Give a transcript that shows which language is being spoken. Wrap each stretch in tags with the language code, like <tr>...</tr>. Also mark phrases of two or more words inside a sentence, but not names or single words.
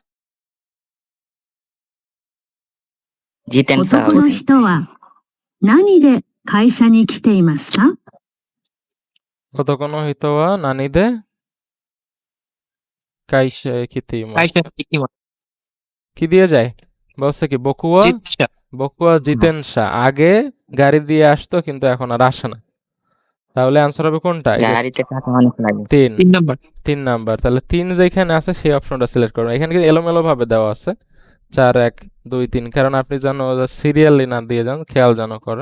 <ja>自転車男の人は何で会社に来ていますか？男の人は何で会社へ来ています。会社に行きます。</ja> <bn>কি দিয়ে যায়? বলছে কি</bn> <ja>僕は自転車</ja> <bn>আগে গাড়ি দিয়ে আসতো কিন্তু এখন আর আসে না। তাহলে আনসার হবে কোনটা? এই যে গাড়িতে টাকা অনেক লাগে। 3 3 নাম্বার। 3 নাম্বার। তাহলে 3 যেখানে আছে সেই অপশনটা সিলেক্ট করুন। এখানে কিন্তু এলোমেলো ভাবে দেওয়া আছে 4 1 2 3 কারণ আপনি যেন সিরিয়ালি না দিয়ে যান, খেয়াল যেন করেন।</bn>